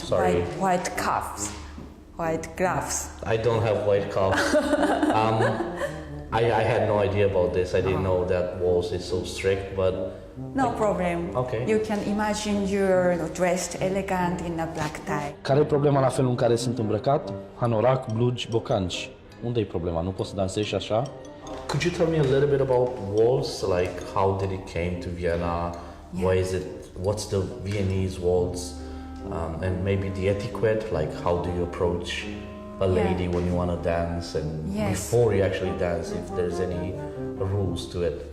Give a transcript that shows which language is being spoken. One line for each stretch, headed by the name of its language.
English: Sorry. white cuffs, white gloves. I don't have white cuffs. I had no idea about this. I didn't know that waltz is so strict, but No problem. Okay. You can imagine you're dressed elegant in a black tie.
Romanian: care e problema la felul în care sunt îmbrăcat? Hanorac, blugi, bocanci. Unde e problema? Nu poți să dansezi așa?
English: Could you tell me a little bit about waltz? Like, how did it came to Vienna? Why is it? What's the Viennese waltz? And maybe the etiquette, like how do you approach a lady when you want to dance, and before you actually dance, if there's any rules to it.